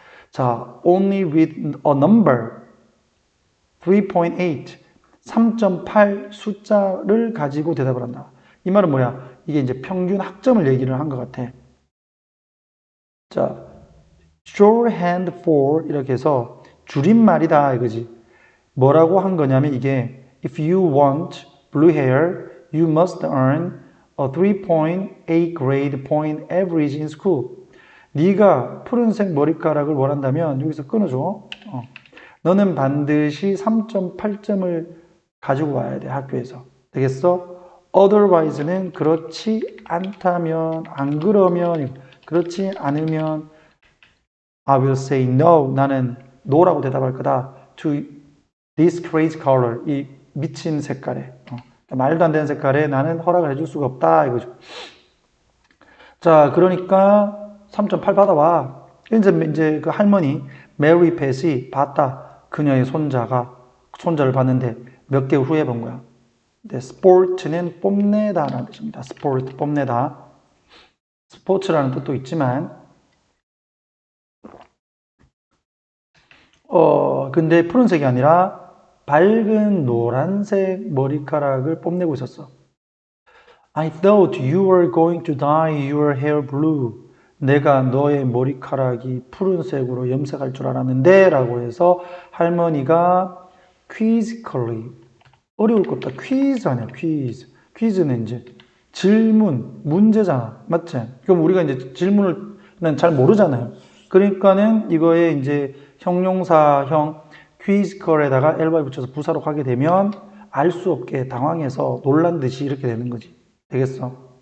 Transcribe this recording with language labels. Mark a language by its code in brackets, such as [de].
[ko] 자, [en] only with a number [ko] 3.8 3.8 숫자를 가지고 대답을 한다. 이 말은 뭐야? 이게 이제 평균 학점을 얘기를 한 것 같아. 자, [en] shorthand for [ko] 이렇게 해서 줄임말이다 이거지. 뭐라고 한 거냐면 이게 [en] if you want blue hair, you must earn a 3.8 grade point average in school. [ko] 네가 푸른색 머리카락을 원한다면 여기서 끊어줘. 너는 반드시 3.8점을 가지고 와야 돼 학교에서. 되겠어? otherwise는 그렇지 않다면, 안 그러면, 그렇지 않으면 [en] I will say no. [ko] 나는 no라고 대답할 거다. [en] to this crazy color. [ko] 이 미친 색깔에. 말도 안 되는 색깔에 나는 허락을 해줄 수가 없다. 이거죠. 자, 그러니까 3.8 받아와. 이제 그 할머니 메리 팻이 봤다. 그녀의 손자를 봤는데 몇 개월 후에 본 거야. 네, 스포츠는 뽐내다라는 뜻입니다. 스포츠, 뽐내다. 스포츠라는 뜻도 있지만 근데 푸른색이 아니라 밝은 노란색 머리카락을 뽐내고 있었어. [en] I thought you were going to dye your hair blue. [ko] 내가 너의 머리카락이 푸른색으로 염색할 줄 알았는데 라고 해서 할머니가 quizzically 어려울 것 없다. 퀴즈 아니야, 퀴즈. 퀴즈는 이제 질문, 문제잖아. 맞지? 그럼 우리가 이제 질문을 잘 모르잖아요. 그러니까는 이거에 이제 형용사형 퀴즈컬에다가 elby 붙여서 부사로 가게 되면 알 수 없게 당황해서 놀란 듯이 이렇게 되는 거지. 되겠어?